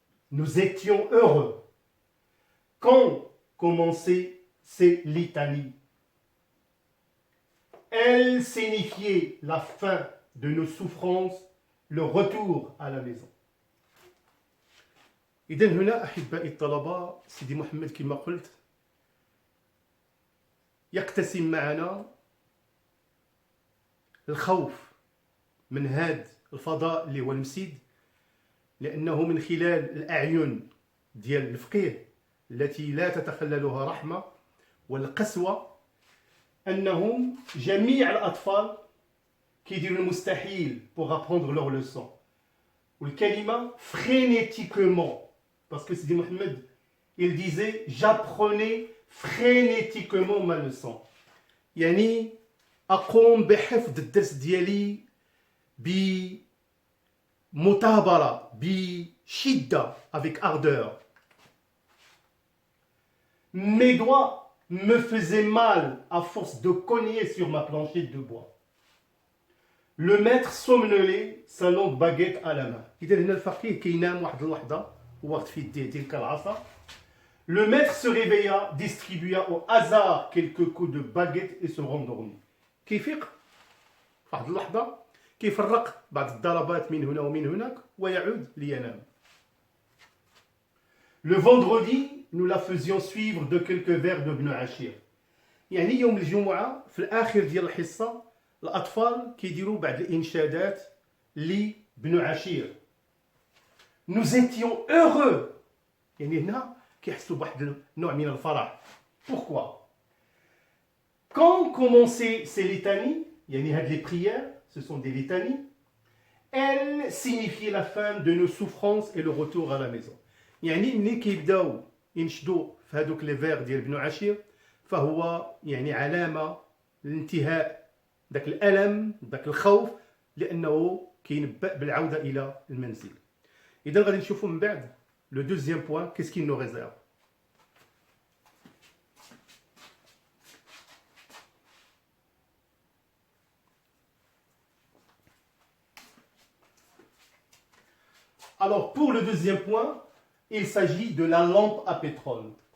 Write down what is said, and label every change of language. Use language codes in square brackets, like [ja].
[fr] Nous étions heureux quand commençaient ces litanies. Elles signifiaient la fin de nos souffrances, le retour à la maison. [ar] إذن هنا أحبائي الطلبة سيدي محمد كما قلت يقتسم معنا الخوف من هذا الفضاء اللي هو المسيد، لأنه من خلال الأعين ديال الفقيه التي لا تتخللها رحمة والقسوة أنهم جميع الأطفال كيديروا المستحيل [fr] pour apprendre leur leçon. [ar] والكلمة [fr] frénétiquement, parce que Sidi Mohamed, il disait j'apprenais frénétiquement ma leçon. [ar] يعني أقوم بحفظ الدرس ديالي بمثابرة بشدة [fr] avec ardeur. Mes doigts me faisaient mal à force de cogner sur ma planchette de bois. Le maître somnolait, sa longue baguette à la main. [ar] إذا هنا الفقيه كينام واحد اللحظة وقت في يديه تلك العصا. [fr] Le maître se réveilla, distribua au hasard quelques coups de baguette et se rendormit. [ar] كيفيق واحد اللحظة كيفرق بعض الضربات من هنا ومن هناك ويعود لينام. [fr] Le vendredi, nous la faisions suivre de quelques vers de Ibn Ashir. [ar] يعني يوم الجمعة في الآخر ديال الحصة الأطفال كيديروا بعض الإنشادات لابن عشير. [fr] Nous étions heureux. [ar] يعني هنا كيحسوا بواحد النوع من الفرح. [fr] Pourquoi? Quand commençaient ces litanies, [ar] يعني هاد [fr] les prières, ce sont des litanies, elles signifiaient la fin de nos souffrances et le retour à la maison. [ar] يعني ملي كيبداو ينشدوا في هذوك لي فير ديال ابن عشير فهو يعني علامة لانتهاء ذاك الألم ذاك الخوف لأنه كينبأ بالعودة إلى المنزل. إذا غادي نشوفوا من بعد [fr] le deuxième point, qu'est-ce qu'il nous réserve. Alors pour le deuxième point, il s'agit de la lampe à pétrole.